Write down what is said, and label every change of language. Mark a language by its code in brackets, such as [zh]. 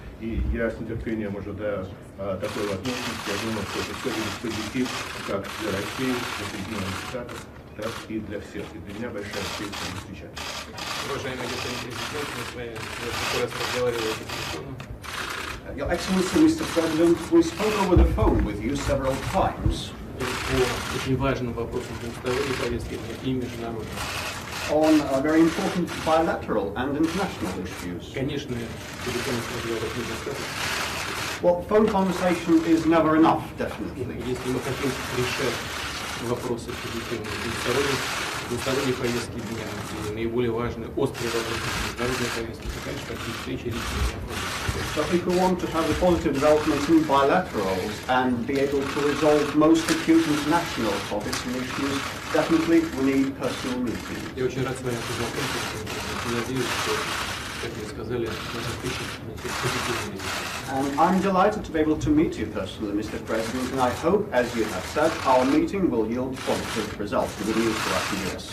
[ru] И я с нетерпением ожидаю такой возможности. Я думаю, что это все будет позитив как для России, для Соединенных Штатов, так и для всех. И для меня большая честь с вами встречаться. Уважаемый господин президент, мы с вами в раз разговаривали по телефону. [en] Your Excellency, Mr. President, we spoke over the phone with you several times [ru] По очень важным вопросам двусторонней повестки и международной. [en] on very important bilateral and international issues. [ru] Конечно, телефонных разговоров недостаточно. [en] Well, phone conversation is never enough, definitely. [ru] Если мы хотим решать вопросы позитивные двусторонней повестки дня и наиболее важные, острые вопросы международной повестки, то, конечно, такие встречи редкие необходимы. [en] But if we want to have a positive development in bilaterals and be able to resolve most acute international topics and issues, definitely we need personal meetings. [ru] Я очень рад с вами познакомиться, и надеюсь, что, как вы сказали, наша встреча принесет позитивные результаты. [en] And I'm delighted to be able to meet you personally, Mr. President, and I hope, as you have said, our meeting will yield positive results and good news for us in the US.